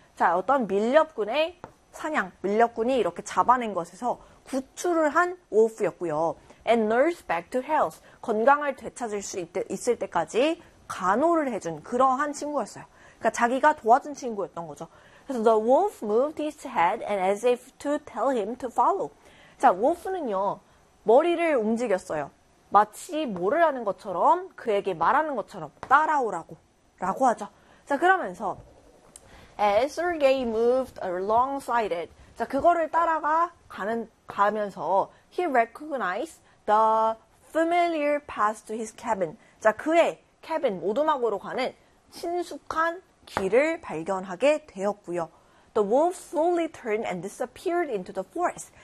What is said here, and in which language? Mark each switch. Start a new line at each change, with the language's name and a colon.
Korean: 자, 어떤 밀렵꾼의 사냥, 밀렵꾼이 이렇게 잡아낸 것에서 구출을 한 wolf였고요.
English: And nurse back to health.
Korean: 건강을 되찾을 수 있을 때까지 간호를 해준 그러한 친구였어요. 그러니까 자기가 도와준 친구였던 거죠.
English: 그래서 the wolf moved his head and as if to tell him to follow.
Korean: 자, wolf는요, 머리를 움직였어요. 마치 뭐를 하는 것처럼 그에게 말하는 것처럼 따라오라고 라고 하죠.
English: 자, 그러면서 as Sergei moved alongside it. 자,
Korean: 그거를 따라가 가면서
English: he recognized the familiar path to his cabin.
Korean: 자, 그의 cabin 오두막으로 가는 친숙한 길을 발견하게 되었고요.
English: The wolf slowly turned and disappeared into the forest.